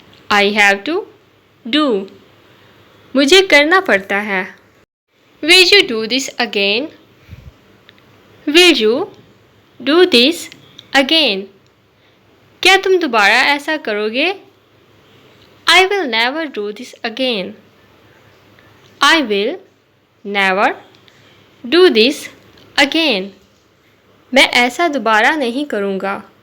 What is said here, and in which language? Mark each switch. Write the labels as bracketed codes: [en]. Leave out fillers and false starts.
[en] I have to do. [hi] मुझे करना पड़ता है. [en] Will you do this again? Will you do this again? [hi] क्या तुम दोबारा ऐसा करोगे? [en] I will never do this again. I will never do this again. [hi] मैं ऐसा दोबारा नहीं करूँगा.